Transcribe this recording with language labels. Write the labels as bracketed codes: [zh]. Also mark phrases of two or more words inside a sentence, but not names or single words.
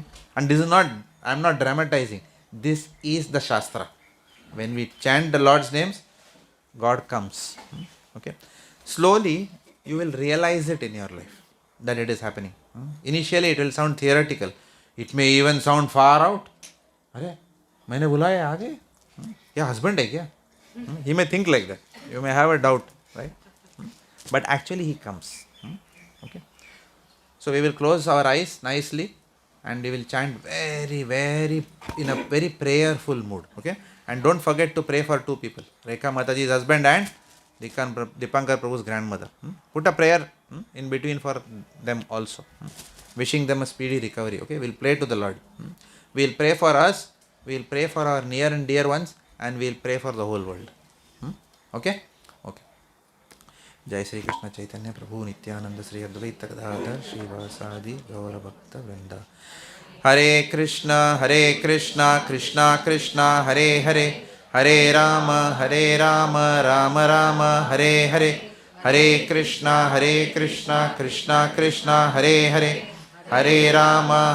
[en] And this is not, I am not dramatizing. This is the Shastra. When we chant the Lord's names, God comes. Okay? Slowly, you will realize it in your life that it is happening. Initially, it will sound theoretical. It may even sound far out. [hi] अरे मैंने बुलाया आगे क्या husband है क्या? [en] He may think like that. You may have a doubt, right? But actually, he comes. Okay? So we will close our eyes nicely and we will chant very, very, in a very prayerful mood. Okay? And don't forget to pray for two people. Rekha Mataji's husband and Dipankar Prabhu's grandmother. Put a prayer in between for them also. Wishing them a speedy recovery. Okay? We'll pray to the Lord. We'll pray for us. We'll pray for our near and dear ones. And we'll pray for the whole world. Okay? Okay. [sa] जय श्री कृष्ण चैतन्य प्रभु नित्यानंद श्री अद्वैत गदाधर श्रीवासादि गौर भक्त वृंद. हरे कृष्णा कृष्णा कृष्णा हरे हरे, हरे राम राम राम हरे हरे, हरे कृष्णा कृष्णा कृष्णा हरे हरे, हरे राम